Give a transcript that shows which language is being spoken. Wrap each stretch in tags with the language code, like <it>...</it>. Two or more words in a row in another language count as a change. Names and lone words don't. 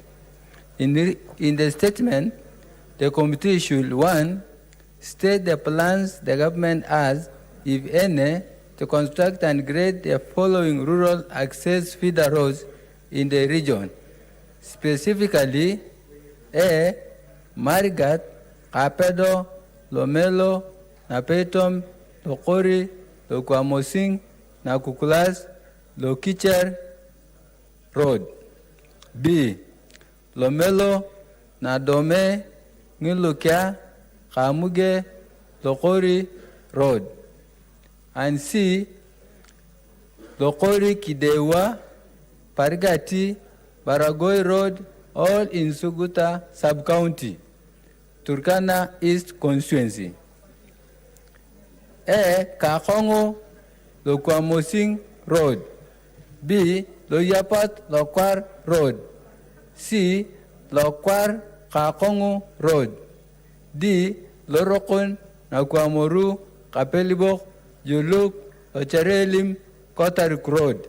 <en>In the statement, the committee should, 1, state the plans the government has, if any, to construct and grade the following rural access feeder roads in the region. Specifically, A, Marigat, Kapedo, Lomelo, Napetom, Lokori, Lokwamosing, Nakukulas, Lokicher Road. B, Lomelo, Nadome, Nilukia, Kamuge, Lokori Road. And C, Lokori Kidewa, Parigati, Baragoi Road, all in Suguta Sub-County, Turkana East Constituency. A, Kakongo, Lokwamosing Road. B, Loyapat Lokwar Road. C, Lokwar Kakongo Road. D, Lorokon Nakwamoru, Kapelibok, Juluk, Ocherelim, Kotarik Road.</en>